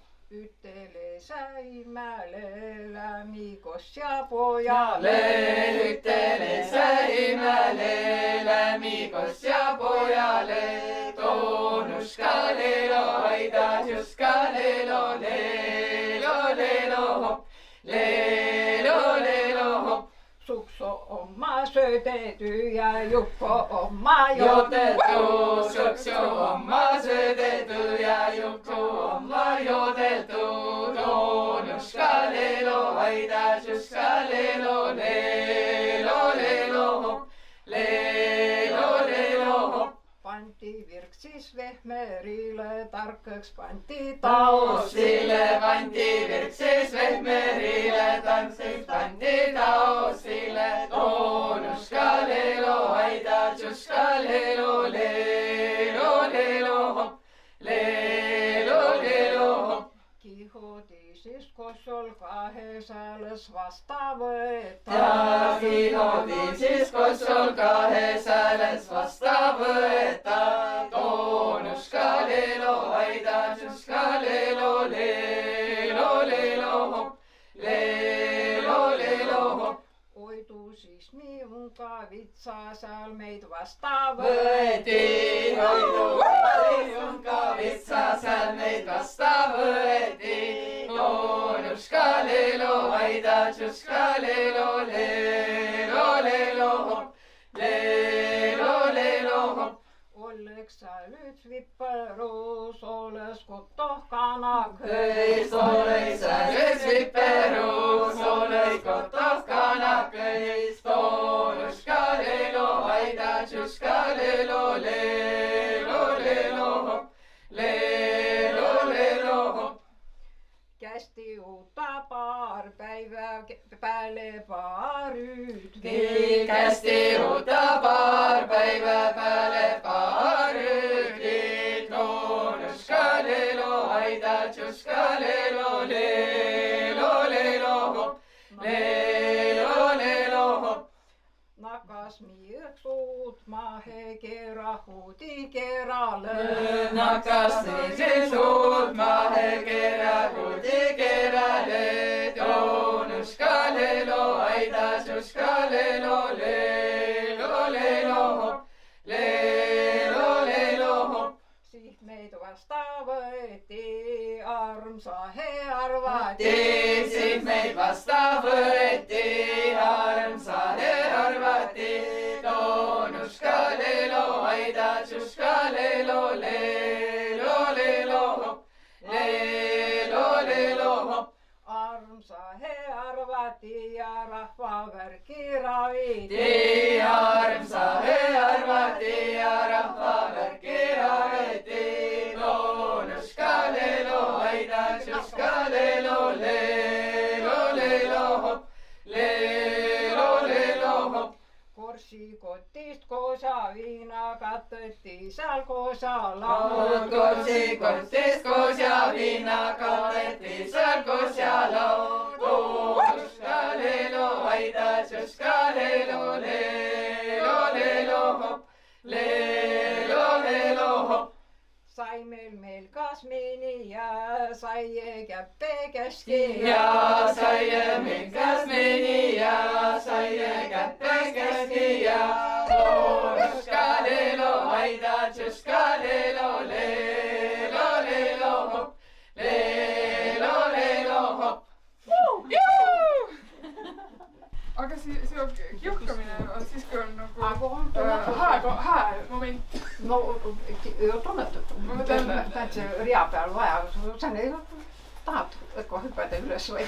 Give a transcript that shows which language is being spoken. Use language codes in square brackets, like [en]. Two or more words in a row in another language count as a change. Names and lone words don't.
[vro] Üttele säimäle lämmi kosja pojale. Üttele säimäle lämmi kosja pojale. Joonuska leelo, Aidatsuska leelo, leelo, leelo, hopp, leelo, leelo, hopp. Sukso oma söödety ja Jukko oma jodeltu. Suksu oma söödety ja Jukku oma jodeltu. Joonuska leelo, Aidatsuska leelo, leelo, leelo, hopp, leelo, leelo, hopp. Panti virksis vehmerile, tarkaks panti taosile. Panti virksis vehmerile, tarkaks panti taosile. Joonuska leelo, Aidatsuska leelo, leelo, leelo, hopp, leelo, leelo, hopp. Kihodisis kosol 2 vasta võeta. Ja kihodisis kosol 2 vasta võeta. Joonuska leelo, Aidatsuska leelo, leelo, leelo, hopp, leelo, leelo, hopp. Oidu siis miunka vitsa seal meid vasta Võeti, oidu miunka vitsa seal meid vasta võeti. Joonuska leelo, Aidatsuska leelo, leelo, leelo, hopp, leelo, leelo, hopp. Oleks sa nüüd viperus, oles kotoh kanakõis. Oleks sa nüüd viperus, oles kotoh kanakõis. Joonuska leelo, Aidatsuska leelo, leelo, leelo, hopp, leelo, leelo, hopp. Kästi uutta paar päivä päälle paaryd. Kästi uutta paar päivä päälle paaryd. Joonuska leelo, Aidatsuska leelo, leelo, leelo, hopp, leelo, leelo, hopp. Nakas miiksut mahe kerahudi kerale. Nakas miiksut mahe kerahudi kerale. Joonuska lelo, aida tšuska lelo, lelo, lelo, hopp, lelo, lelo, hopp. Siit meid vasta võeti, armsa he arvati. Siit meid vasta võeti, armsa he arvati. Toonuska lelo, aida tšuska lelo, lelo, lelo, hopp, lelo, lelo, hopp. Armsa he arvati ja rahvavärki raviti. Armsa he arvati ja rahvavärki raviti. Toonuska lelo, aida tšuska lelo, lelo, lelo, hopp, lelo, lelo, hopp. Korsikotist koosa viina kateti seal koosa laud. Korsikotist koos ja viina kateti seal koos ja laud. Toonuska lelo, aida tšuska lelo, lelo, lelo, hopp, lelo, lelo, hopp. Sai meil kasmini ja sai käppe käski. Ja sai meil kasmini ja sai käppe käski ja toonuska lelo, aida tšuska lelo, lelo, lelo, hopp, lelo, lelo, hopp. [et] Aga see kiuhkamine on siis, kui on nagu hää moment. No, tunnetud. Tähendab see rea peal vaja. Sa tahad õkva hüpeda üles või?